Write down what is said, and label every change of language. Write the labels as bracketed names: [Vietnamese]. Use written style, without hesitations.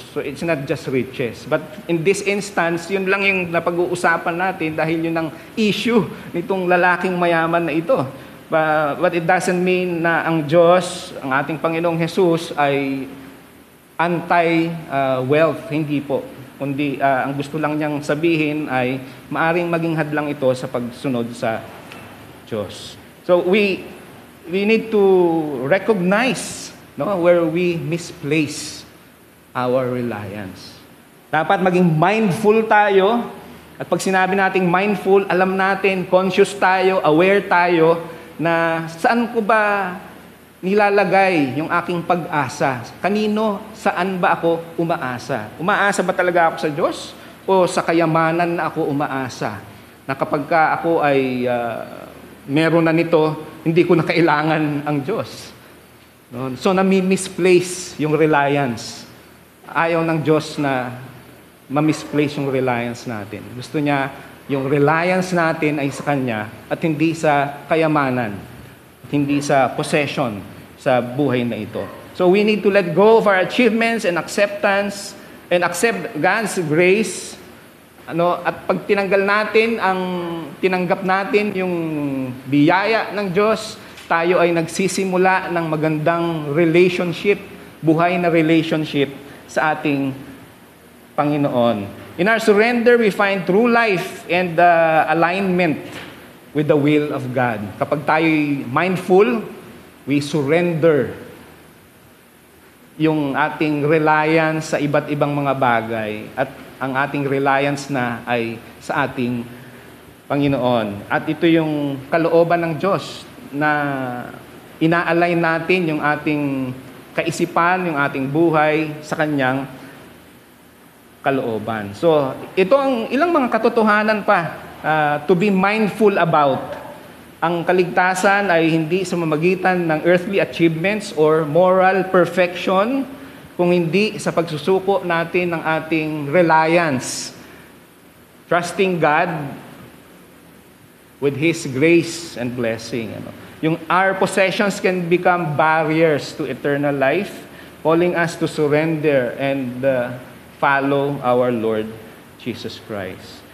[English] So it's not just riches. But in this instance, [Filipino] yun lang yung napag-uusapan natin dahil yun ang issue nitong lalaking mayaman na ito. [English] But it doesn't mean [Filipino] na ang Diyos, ang ating Panginoong Jesus ay anti-wealth. Hindi po. Kundi ang gusto lang niyang sabihin ay maaring maging hadlang ito sa pagsunod sa Diyos. [English] So we need to recognize where we misplace our reliance. [Filipino] Dapat maging mindful tayo. At pag sinabi nating mindful, alam natin, conscious tayo, aware tayo na saan ko ba nilalagay yung aking pag-asa? Kanino, saan ba ako umaasa? Umaasa ba talaga ako sa Diyos? O sa kayamanan na ako umaasa? Na kapag ka ako ay meron na nito, hindi ko na kailangan ang Diyos. So nami-misplace yung reliance. Ayaw ng Diyos na ma-misplace yung reliance natin. Gusto niya yung reliance natin ay sa Kanya at hindi sa kayamanan, hindi sa possession sa buhay na ito. [English] So we need to let go of our achievements and acceptance and accept God's grace. [Filipino] At pag tinanggap natin yung biyaya ng Diyos, tayo ay nagsisimula ng magandang relationship, buhay na relationship sa ating Panginoon. [English] In our surrender, we find true life and alignment with the will of God. [Filipino] Kapag tayo'y mindful, [English] we surrender [Filipino] yung ating reliance sa iba't ibang mga bagay at ang ating reliance na ay sa ating Panginoon. At ito yung kalooban ng Diyos na ina-align natin yung ating kaisipan, yung ating buhay sa Kanyang kalooban. So, ito ang ilang mga katotohanan pa [English] to be mindful about. [Filipino] Ang kaligtasan ay hindi sa mamagitan ng earthly achievements or moral perfection, kung hindi sa pagsusuko natin ng ating reliance. [English] Trusting God with His grace and blessing. Yung our possessions can become barriers to eternal life, calling us to surrender and follow our Lord Jesus Christ.